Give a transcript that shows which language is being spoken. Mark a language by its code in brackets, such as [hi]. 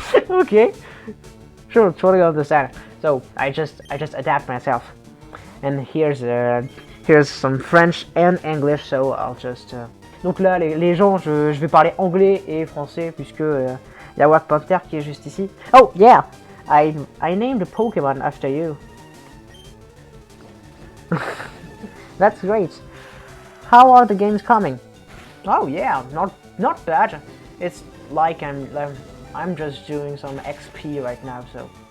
[en] Okay. Sure, totally understand. So I just adapt myself. And here's some French and English, so I'll just... [fr] Donc là, les gens, je vais parler anglais et français, puisque y a Wack Panther qui est juste ici. [en] Oh, yeah! I named a Pokemon after you. That's great. How are the games coming? Oh yeah, not bad. It's like I'm just doing some XP right now, so...